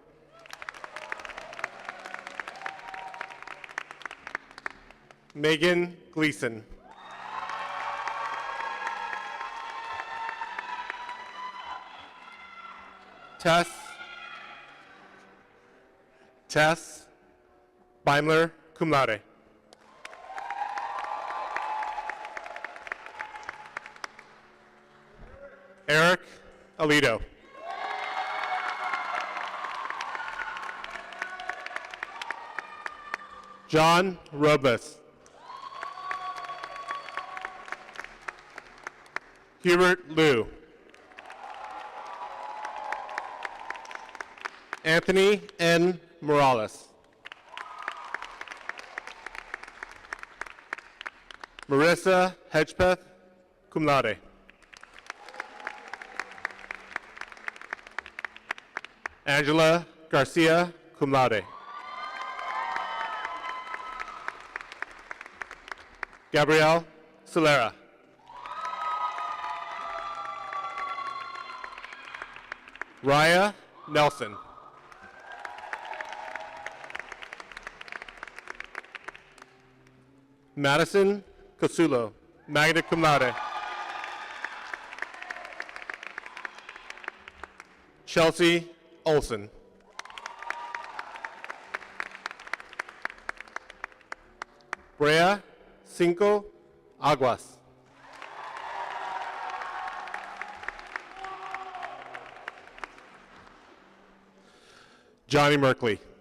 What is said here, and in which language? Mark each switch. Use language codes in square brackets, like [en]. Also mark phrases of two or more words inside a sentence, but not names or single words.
[en] Megan Gleason. Tess Beimler, [la] cum laude. [en] Eric Alito. John Robles. Hubert Liu. Anthony N. Morales. Marissa Hedgepeth, [la] cum laude. [en] Angela Garcia, [la] cum laude. [en] Gabrielle Solera. Raya Nelson. Madison Casulo, [la] magna cum laude. [en] Chelsea Olson. Brea Cinco Aguas. Johnny Merkley.